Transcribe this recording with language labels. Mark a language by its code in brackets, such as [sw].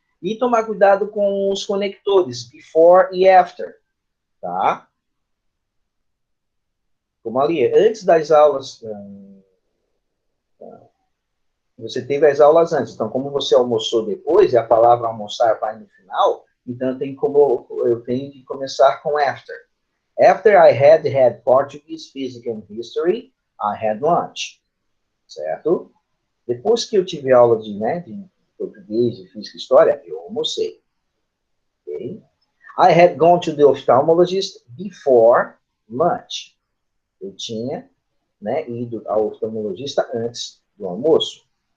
[pt] E tomar cuidado com os conectores, before e after. Tá? Como ali, antes das aulas... Você teve as aulas antes, então como você almoçou depois, e a palavra almoçar vai no final, então eu tenho que começar com after. [en] After I had Portuguese, Physics and History, I had lunch. [pt] Certo? Depois que eu tive aula de português, de física e história, eu almocei. [en] Okay? I had gone to the ophthalmologist before lunch. [pt] Eu tinha ido ao oftalmologista antes do almoço.